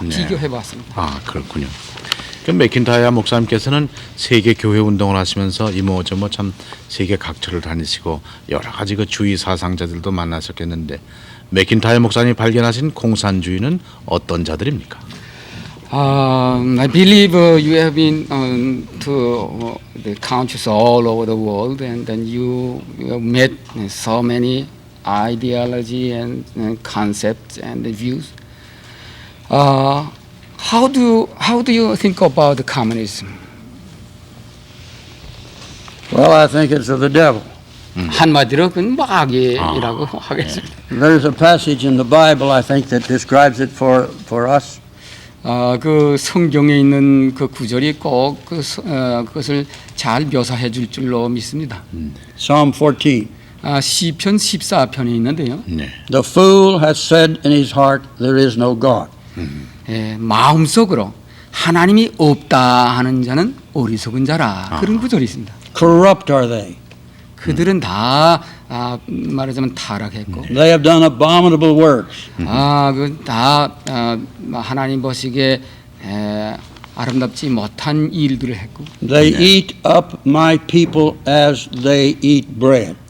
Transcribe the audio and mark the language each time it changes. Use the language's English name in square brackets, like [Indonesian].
[Korean] 비교해봤습니다. 그렇군요. 맥킨타이어 목사님께서는 세계 교회 운동을 하시면서 이모저모 참 세계 각처를 다니시고 여러 가지 그 주의 사상자들도 만나셨겠는데 맥킨타이어 목사님이 발견하신 공산주의는 어떤 자들입니까? [English] I believe you have been to the countries all over the world, and then you have met so many ideology and concepts and views. How do you think about the communism? Well, I think it's of the devil. [Korean] 한마디로 그건 마귀라고 하겠습니다. [English] There's a passage in the Bible, I think, that describes it for us. [Korean] 그 성경에 있는 그 구절이 꼭 그것을 잘 묘사해 줄 줄로 믿습니다. [English] Psalm 14. [Korean] 시편 14편에 있는데요. [English] The fool has said in his heart, there is no God. [Korean] 마음속으로 하나님이 없다 하는 자는 어리석은 자라. 그런 구절이 있습니다. [English] Corrupt are they. [Korean] 그들은 다 말하자면 타락했고. [English] They have done abominable works. [Korean] 다 하나님 보시기에 아름답지 못한 일들을 했고. [English] They eat up my people as they eat bread.